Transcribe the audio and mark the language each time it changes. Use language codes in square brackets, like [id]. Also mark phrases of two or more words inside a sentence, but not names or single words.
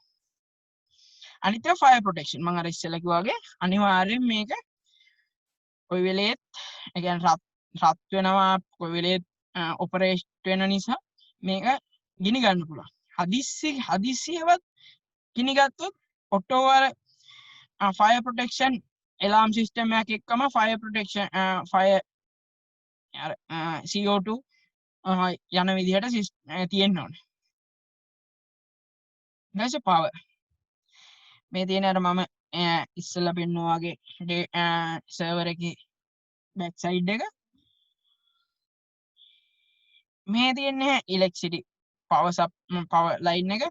[si] අනිත් ඒවා [en] fire protection. [si] මම අර ඉස්සෙල්ලා කිව්වා වගේ අනිවාර්යෙන් මේක කොයි වෙලේත් ඒ කියන්නේ රත් වෙනවා, කොයි වෙලේත් ඔපරේට් වෙන නිසා මේක ගිනි ගන්න පුළුවන්. හදිස්සියවත් ගිනි ගත්තොත් ඔටෝවර [en] fire protection alarm system [si] එකක් එක්කම [en] fire protection fire CO2 [si] යන විදිහට තියෙන්න ඕනේ. ඊට power මේ තියෙන අර මම ඉස්සෙල්ලා පෙන්නුවා වගේ සර්වර් එකේ [en] back side [si] එක මේ තියෙන්නේ [en] electricity power line [si] එක.